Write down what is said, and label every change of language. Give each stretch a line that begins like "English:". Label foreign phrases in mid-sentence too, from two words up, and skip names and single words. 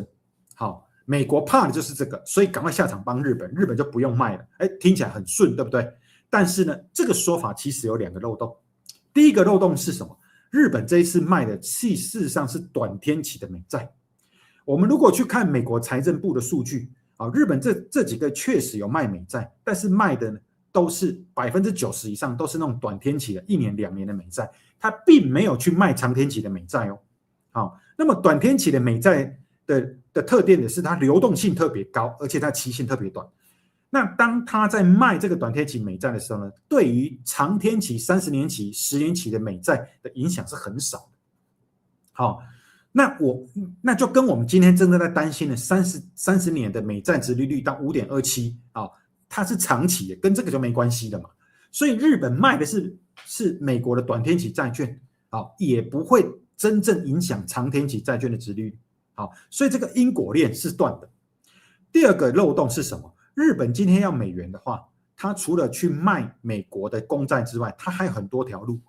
Chinese: 好，美國怕的就是這個，所以趕快下場幫日本，日本就不用賣了。聽起來很順，對不對？但是呢，這個說法其實有2個漏洞。第一個漏洞是什麼？日本這一次賣的事實上是短天期的美債。我們如果去看美國財政部的數據，日本這幾個確實有賣美債，但是賣的呢都是90%以上都是那種短天期的1年2年的美債，它並沒有去賣長天期的美債哦。好，那麼短天期的美債的特點的是它流動性特別高，而且它期限特別短。那當他在賣這個短天期美債的時候呢，對於長天期30年期、10年期的美債的影響是很少的。好，那就跟我們今天真正在担心的30年的美債殖利率到 5.27 啊，它是長期的，跟這個就沒關係的嘛。所以日本賣的是美國的短天期債券，好，也不會真正影響長天期債券的殖利率。好，所以這個因果鏈是斷的。第二個漏洞是什麼？日本今天要美元的話，它除了去賣美國的公債之外，它還有很多條路。